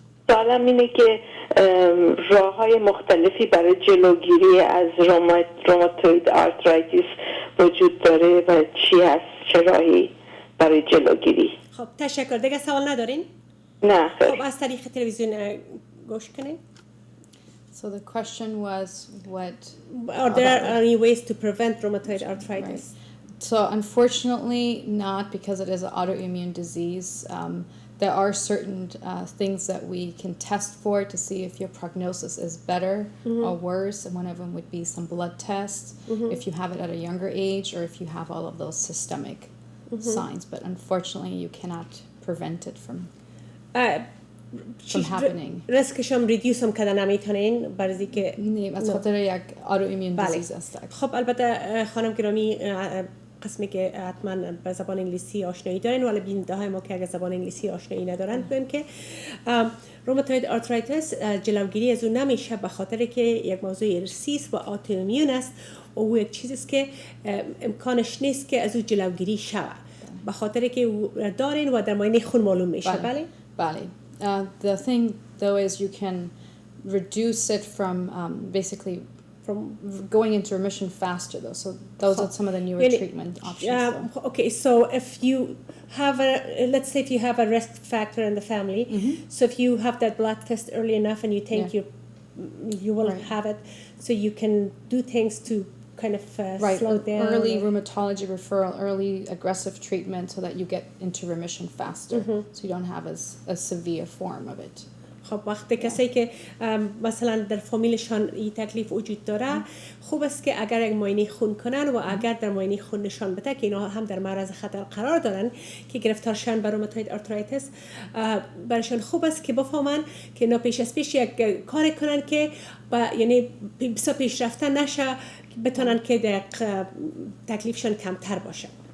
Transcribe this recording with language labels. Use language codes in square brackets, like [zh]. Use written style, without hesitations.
[fa] سوالم اینه که راه‌های مختلفی برای جلوگیری از روماتوید آرترایتیس وجود داره و چی هست، چه راهی برای جلوگیری؟ خب تشکر. دیگه سوال ندارین؟ نه خیر. خب از طریق تلویزیون گوش کنین. [en] So the question was what Are there any ways to prevent rheumatoid arthritis? Right. So unfortunately not, because it is an autoimmune disease. There are certain things that we can test for to see if your prognosis is better or worse, and one of them would be some blood tests if you have it at a younger age or if you have all of those systemic signs. But unfortunately you cannot prevent it from happening. [fa] ریسکش هم ریدیوس هم کردن نمیتونین برای که نه از خاطر یک autoimmune disease است. خب البته خانم گرامی قسمی که حتما به زبان انگلیسی آشنایی دارن ولی بیننده های ما که اگر زبان انگلیسی آشنایی ندارن بگن که روماتوید آرترایتیس جلوگیری از اون نمیشه به خاطر که یک موضوع ارثی است و آتوایمون است و او یک چیزی است که امکانش نیست که از او جلوگیری شود به خاطر که او دارین و در معاینه خون معلوم میشه. بله بله. [en] The thing though is you can reduce it from basically from going into remission faster though. So those are some of the newer treatment options. Okay, so if you have let's say if you have a risk factor in the family, so if you have that blood test early enough and you think you will have it, so you can do things to kind of slow down. Early rheumatology referral, early aggressive treatment so that you get into remission faster, so you don't have a severe form of it. [fa] خب وقتی کسی که مثلا در فامیلشان این تکلیف وجود داره خوب است که اگر یک معاینه خون کنن و اگر در معاینه خون نشان بده که اینا هم در معرض خطر قرار دارن که گرفتار شدن به روماتوید آرترایتیس برایشان خوب است که بفهمن که اینا پیش از پیش یک کار کنن که یعنی بسیار پیشرفته نشه بتونن که در تکلیفشان کمتر باشه.